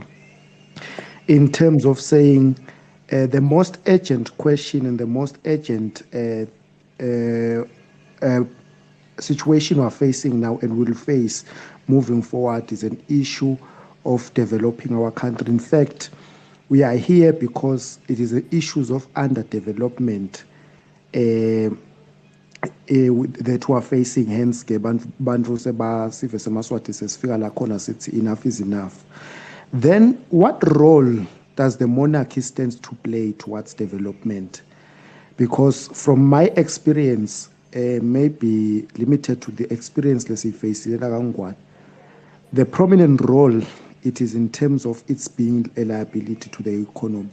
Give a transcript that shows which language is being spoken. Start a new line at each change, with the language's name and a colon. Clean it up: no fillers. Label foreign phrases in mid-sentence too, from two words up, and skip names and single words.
English: In terms of saying the most urgent question and the most urgent situation we're facing now and will face moving forward is an issue of developing our country. In fact, we are here because it is the issues of underdevelopment that we are facing. Hence,
Swati: bantu seba sive semaswati sesifika la khona sithi
English: enough is enough. Then, what role does the monarchy stand to play towards development? Because from my experience, maybe limited to the experience let's say facing the prominent role it is in terms of its being a liability to the economy.